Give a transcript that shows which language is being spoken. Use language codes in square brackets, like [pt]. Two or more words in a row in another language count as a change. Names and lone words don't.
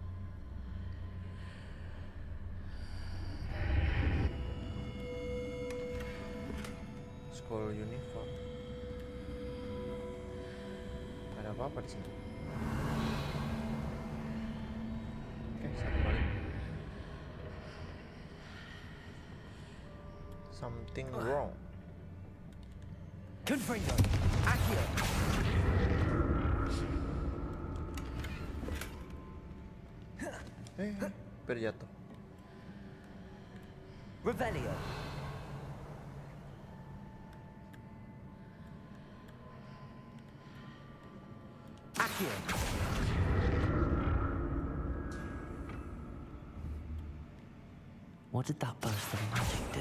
[en] School uniform. [id] Ada apa-apa di sini? Oke, satu balik. [en] Something wrong. Confringo. Accio. [id] Hampir jatuh. Revelio. Accio. [en] What did that burst of magic do?